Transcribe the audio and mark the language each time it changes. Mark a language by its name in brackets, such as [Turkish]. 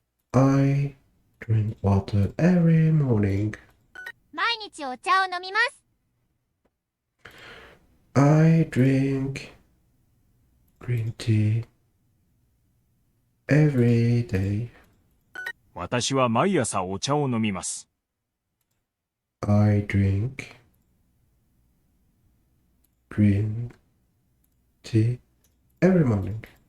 [English] I drink water every morning. [Japanese] 毎日お茶を飲みます。 [English] I drink green tea every day. [Japanese] 私は毎朝お茶を飲みます。 [English] I drink green tea every morning.